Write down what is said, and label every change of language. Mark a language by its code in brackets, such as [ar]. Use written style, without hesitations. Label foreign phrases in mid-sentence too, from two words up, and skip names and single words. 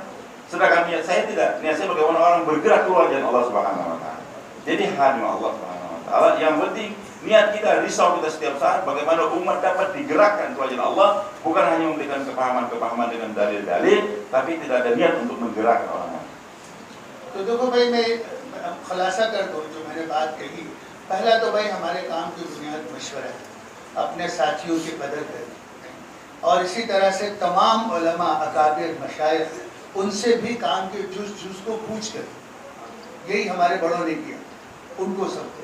[id] Sedangkan niat saya tidak. Niat saya bagaimana orang bergerak keluar dari Allah [ar] سبحانه وتعالى. [id] Jadi hadim Allah [ar] سبحانه وتعالى. [id] Yang penting Niat kita, risau kita setiap saat bagaimana umat dapat digerakkan ke jalan Allah, bukan hanya memberikan kepahaman-kepahaman dengan dalil-dalil, tapi tidak ada niat untuk menggerakkan orang lain. [ur] تو دیکھو بھائی، میں خلاصہ کر دوں جو میں نے بات کہی. پہلا تو بھائی ہمارے کام کی بنیاد مشورہ ہے، اپنے ساتھیوں کی قدر کریں، اور اسی طرح سے تمام علما، اکابر، مشائخ، ان سے بھی کام کے جز کو پوچھ کر، یہی ہمارے بڑوں نے کیا، ان کو سب کو.